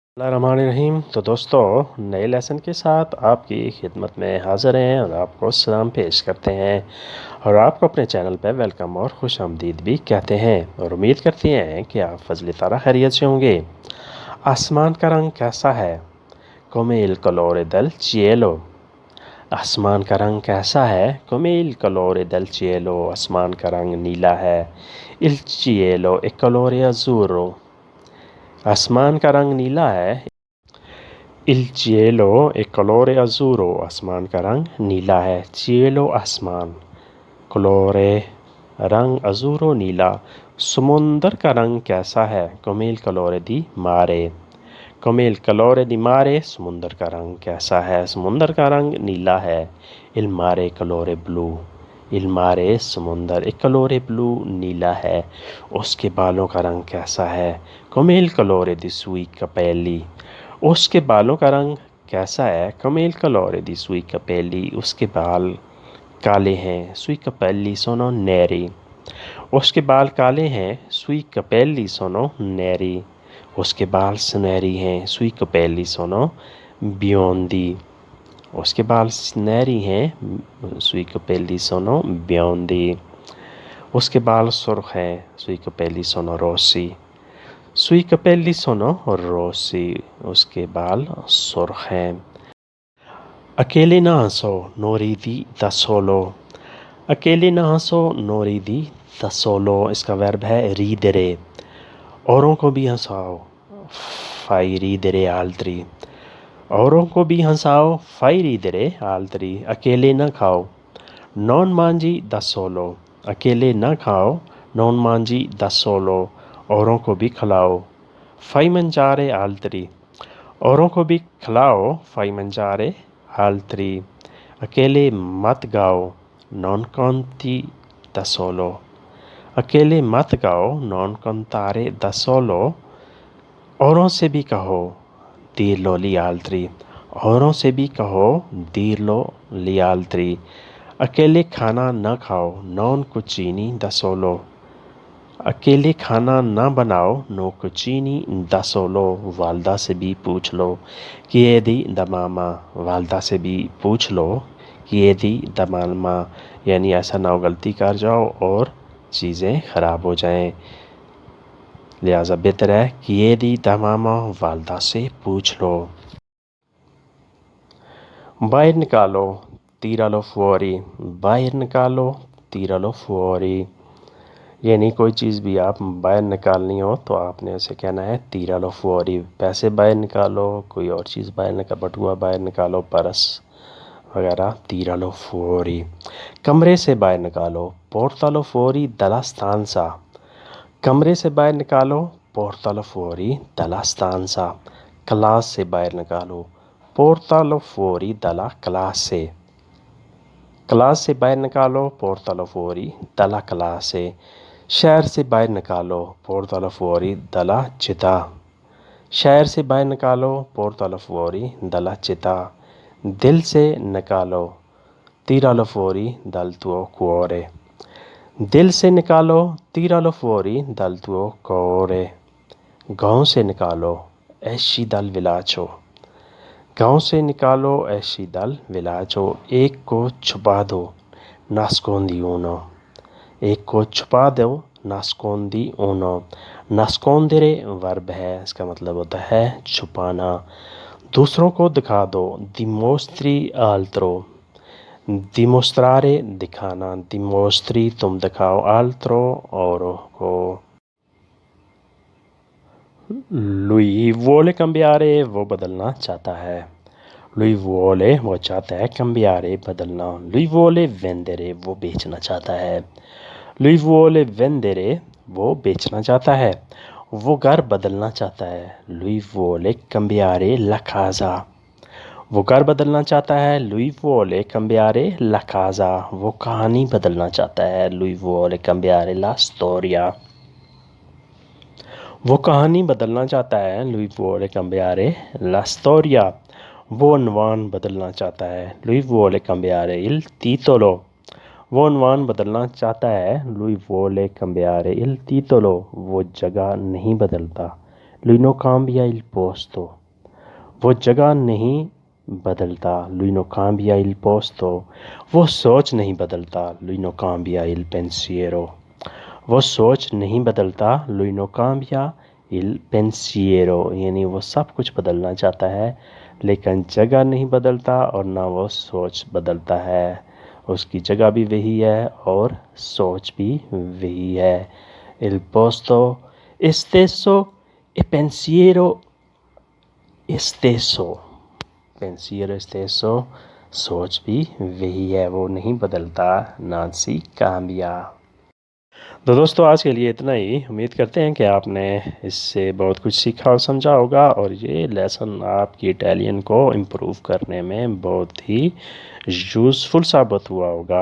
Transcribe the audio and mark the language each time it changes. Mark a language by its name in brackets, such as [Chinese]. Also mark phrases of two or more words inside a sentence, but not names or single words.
[Urdu] الرحیم تو دوستوں نئے لیسن کے ساتھ آپ کی خدمت میں حاضر ہیں اور آپ کو سلام پیش کرتے ہیں اور آپ کو اپنے چینل پہ ویلکم اور خوش آمدید بھی کہتے ہیں اور امید کرتے ہیں کہ آپ فضل تعالی خیریت سے ہوں گے۔ آسمان کا رنگ کیسا ہے؟ [Italian] come il colore del cielo۔ [Urdu] آسمان کا رنگ کیسا ہے؟ [Italian] come il colore del cielo۔ [Urdu] آسمان کا رنگ نیلا ہے۔ [Italian] il cielo è colore azzurro۔ [Urdu] آسمان کا رنگ نیلا ہے۔ [Italian] il cielo è colore azzurro۔ [Urdu] آسمان کا رنگ نیلا ہے۔ cielo آسمان، colore رنگ، azzurro نیلا۔ سمندر کا رنگ کیسا ہے؟ [Italian] come il colore di mare۔ come il colore di mare۔ [Urdu] سمندر کا رنگ کیسا ہے؟ سمندر کا رنگ نیلا ہے۔ [Italian] il mare è colore blu۔ il mare سمندر è colore blu [Urdu] نیلا ہے۔ اس کے بالوں کا رنگ کیسا ہے؟ [Italian] come il colore dei suoi capelli۔ [Urdu] اس کے بالوں کا رنگ کیسا ہے؟ [Italian] come il colore dei suoi capelli۔ [Urdu] اس کے بال کالے ہیں۔ [Italian] sui capelli sono neri۔ [Urdu] اس کے بال کالے ہیں۔ [Italian] sui capelli sono neri۔ [Urdu] اس کے بال سنہری ہیں۔ [Italian] sui capelli sono biondi۔ [Urdu] اس کے بال سنہری ہیں۔ [Italian] sui capelli sono biondi۔ [Urdu] اس کے بال سرخ ہیں۔ [Italian] sui capelli sono rossi۔ sui capelli sono rossi۔ [Urdu] اس کے بال سرخ ہیں۔ اکیلے نہ ہنسو [Italian] non ridi da solo۔ [Urdu] اکیلے نہ ہنسو [Italian] non ridi da solo۔ [Urdu] اس کا ورب ہے ridere۔ اوروں کو بھی ہنساؤ [Italian] fai ridere altri۔ [Urdu] اوروں کو بھی ہنساؤ [Italian] fai ridere altri۔ [Urdu] اکیلے نہ کھاؤ [Italian] non mangi da solo۔ [Urdu] اکیلے نہ کھاؤ [Italian] non mangi da solo۔ [Urdu] اوروں کو بھی کھلاؤ [Italian] fai mangiare altri۔ [Urdu] اوروں کو بھی کھلاؤ [Italian] fai mangiare altri۔ [Urdu] اکیلے مت گاؤ [Italian] non canti da solo۔ [Urdu] اکیلے مت گاؤ [Italian] non cantare da solo۔ [Urdu] اوروں سے بھی کہو [Italian] dirlo agli altri۔ [Urdu] اوروں سے بھی کہو [Italian] dirlo agli altri۔ [Urdu] اکیلے کھانا نہ کھاؤ [Italian] non cucini da solo۔ [Urdu] اکیلے کھانا نہ بناؤ [Italian] no cucini da solo۔ [Urdu] والدہ سے بھی پوچھ لو [Italian] chiedi da mamma۔ [Urdu] والدہ سے بھی پوچھ لو [Italian] chiedi da mamma، [Urdu] یعنی ایسا نہ ہو غلطی کر جاؤ اور چیزیں خراب ہو جائیں، لہٰذا بہتر ہے [Italian] chiedi da mamma، [Urdu] والدہ سے پوچھ لو۔ باہر نکالو [Italian] tiralo fuori۔ [Urdu] باہر نکالو [Italian] tiralo fuori، [Urdu] یعنی کوئی چیز بھی آپ باہر نکالنی ہو تو آپ نے اسے کہنا ہے [Italian] tiralo fuori۔ [Urdu] پیسے باہر نکالو، کوئی اور چیز باہر نکالو، بٹوا باہر نکالو، پرس وغیرہ [Italian] tiralo fuori۔ [Urdu] کمرے سے باہر نکالو [Italian] portalo fuori dalla stanza۔ [Urdu] کمرے سے باہر نکالو [Italian] portalo fuori dalla stanza۔ [Urdu] کلاس سے باہر نکالو [Italian] portalo fuori dalla classe۔ [Urdu] کلاس سے باہر نکالو [Italian] portalo fuori dalla classe۔ [Urdu] شہر سے باہر نکالو [Italian] portalo fuori dalla città۔ [Urdu] شہر سے باہر نکالو [Italian] portalo fuori dalla città۔ [Urdu] دل سے نکالو [Italian] tiralo fuori dal tuo cuore۔ [Urdu] دل سے نکالو [Italian] tiralo fuori dal tuo cuore۔ [Urdu] گاؤں سے نکالو [Italian] esci dal villaggio۔ [Urdu] گاؤں سے نکالو [Italian] esci dal villaggio۔ [Urdu] ایک کو چھپا دو [Italian] nascondi uno۔ [Urdu] ایک کو چھپا دو [Italian] nascondi uno۔ [Urdu] nascondere ورب ہے، اس کا مطلب ہوتا ہے چھپانا۔ دوسروں کو دکھا دو [Italian] dimostri altro۔ [Urdu] dimostrare دکھانا، dimostri تم دکھاؤ، altro اوروں کو۔ [Italian] lui vuole cambiare [Urdu] وہ بدلنا چاہتا ہے۔ [Italian] lui vuole [Urdu] وہ چاہتا ہے، cambiare بدلنا۔ [Italian] lui vuole vendere [Urdu] وہ بیچنا چاہتا ہے۔ [Italian] lui vuole vendere [Urdu] وہ بیچنا چاہتا ہے۔ وہ گھر بدلنا چاہتا ہے۔ [Italian] lui vuole cambiare la casa۔ [Urdu] وہ گھر بدلنا چاہتا ہے۔ [Italian] lui vuole cambiare la casa۔ [Urdu] وہ کہانی بدلنا چاہتا ہے۔ [Italian] lui vuole cambiare la storia۔ [Urdu] وہ کہانی بدلنا چاہتا ہے۔ [Italian] lui vuole cambiare la storia۔ [Urdu] وہ عنوان بدلنا چاہتا ہے۔ [Italian] lui vuole cambiare il titolo۔ [Urdu] وہ عنوان بدلنا چاہتا ہے۔ [Italian] lui vuole cambiare il titolo۔ [Urdu] وہ جگہ نہیں بدلتا۔ [Italian] lui non cambia il posto۔ [Urdu] وہ جگہ نہیں بدلتا [Italian] lui non cambia il posto [Urdu] وہ سوچ نہیں بدلتا [Italian] lui non cambia il pensiero [Urdu] وہ سوچ نہیں بدلتا [Italian] lui non cambia il pensiero [Urdu] یعنی وہ سب کچھ بدلنا چاہتا ہے لیکن جگہ نہیں بدلتا اور نہ وہ سوچ بدلتا ہے، اس کی جگہ بھی وہی ہے اور سوچ بھی وہی ہے۔ [Italian] il posto stesso e pensiero stesso pensiero stesso [Urdu] سوچ بھی وہی ہے، وہ نہیں بدلتا، [Italian] non si cambia. [Urdu] تو دوستو آج کے لیے اتنا ہی، امید کرتے ہیں کہ آپ نے اس سے بہت کچھ سیکھا اور سمجھا ہوگا، اور یہ لیسن آپ کی اٹیلین کو امپروو کرنے میں بہت ہی یوزفل ثابت ہوا ہوگا۔